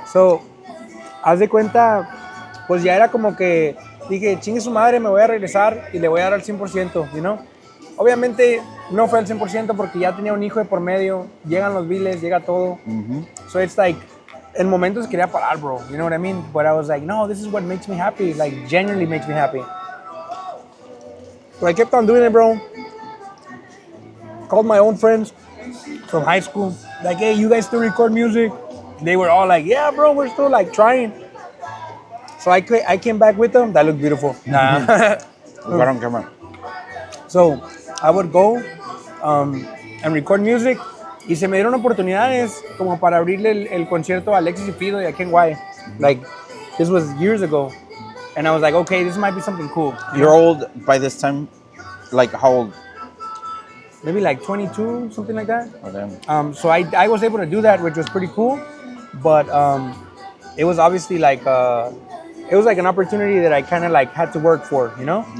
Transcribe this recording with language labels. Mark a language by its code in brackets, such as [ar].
[es] So, haz de cuenta, pues ya era como que dije, chingue su madre, me voy a regresar y le voy a dar al 100%, [en] you know? [es] Obviamente no fue al 100% porque ya tenía un hijo de por medio, llegan los biles, llega todo. [en] So it's like, [es] en momentos quería parar, [en] bro, you know what I mean? But I was like, no, this is what makes me happy, like genuinely makes me happy. So I kept on doing it, bro. Called my own friends from high school, like, hey, you guys still record music? They were all like, yeah, bro, we're still like trying. So I came back with them. That looked beautiful. Nah. Got on camera. So I would go and record music. [es] Y se me dieron oportunidades como para abrirle el concierto a Alexis y Fido y a Ken Y. [en] Like, this was years ago. And I was like, okay, this might be something cool. You're old by this time? Like, how old? Maybe like 22, something like that. Oh, damn. So I was able to do that, which was pretty cool. But it was obviously like, it was like an opportunity that I kind of like had to work for, you know?